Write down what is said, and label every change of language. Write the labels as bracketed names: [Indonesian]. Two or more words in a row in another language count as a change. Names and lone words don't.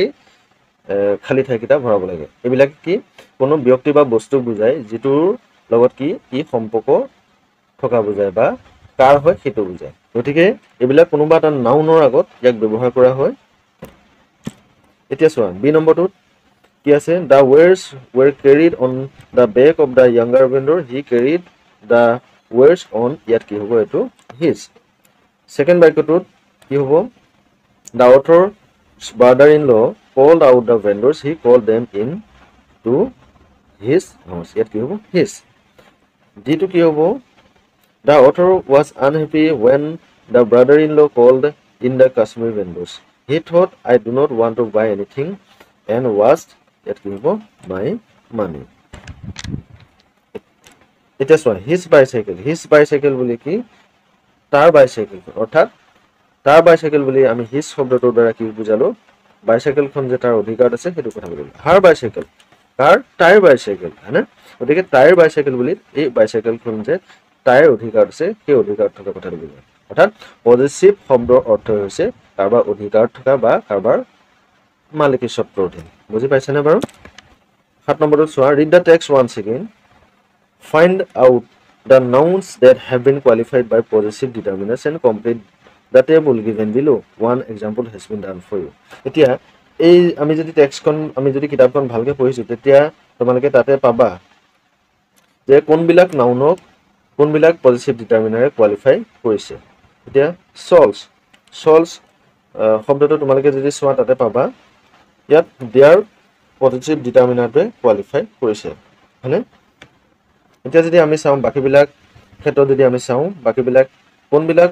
[Assamese] খালী ঠাইকেইটা ভৰাব লাগে এইবিলাক কি কোনো ব্যক্তি বা বস্তু বুজায় যিটোৰ লগত কি ই সম্পৰ্ক থকা বুজায় বা কাৰ হয় সেইটো বুজায় গতিকে এইবিলাক কোনোবা এটা নাউনৰ আগত ইয়াক ব্যৱহাৰ কৰা হয় এতিয়া চোৱা বি নম্বৰটোত কি আছে [English] the wares were carried on the back of the younger vendor he carried the wares on [Assamese] ইয়াত কি হ'ব এইটো [English] his [Assamese] সেকেন্ড বাক্যটোত কি হ'ব [English] the author's brother-in-law called out the vendors he called them in to his house [Assamese] ইয়াত কি হ'ব [English] his [Assamese] যিটো কি হ'ব [English] the author was unhappy when the brother-in-law called in the Kashmiri vendors he thought I do not want to buy anything and was [Assamese] ইয়াত কি হ'ব [English] my money [Assamese] এতিয়া চোৱা [English] his bicycle [Assamese] বুলি কি তাৰ বাইচাইকেল অৰ্থাৎ তাৰ বাইচাইকেল বুলি আমি his শব্দটোৰ দ্বাৰা কি বুজালো বাইচাইকেলখন যে তাৰ অধিকাৰ আছে সেইটো কথা বুজালো [English] her bicycle [Assamese] কাৰ [English] their bicycle [Assamese] হয়নে গতিকে [English] their bicycle [Assamese] বুলি এই বাইচাইকেলখন যে টায়াৰ অধিকাৰ আছে সেই অধিকাৰ থকা কথাটো বুজায় অৰ্থাৎ পজিটিভ শব্দৰ অৰ্থ হৈছে কাৰোবাৰ অধিকাৰ থকা বা কাৰোবাৰ মালিকী স্বত্বৰ অধীন বুজি পাইছেনে বাৰু 7 নম্বৰত চোৱা [English] read the text once again find out the nouns that have been qualified by possessive determinants and complete the table given below one example has been done for you [Assamese] এতিয়া এই আমি যদি টেক্সটখন আমি যদি কিতাপখন ভালকে পঢ়িছো তেতিয়া তোমালোকে তাতে পাবা যে কোনবিলাক নাউনক কোনবিলাক [English] positive determinerে qualify [Assamese] কৰিছে এতিয়া solves শব্দটো তোমালোকে যদি চোৱা তাতে পাবা ইয়াত [English] their positive determinerটোৱে qualify [Assamese] কৰিছে হয়নে এতিয়া যদি আমি চাওঁ বাকিবিলাক ক্ষেত্ৰত যদি আমি চাওঁ বাকিবিলাক কোনবিলাক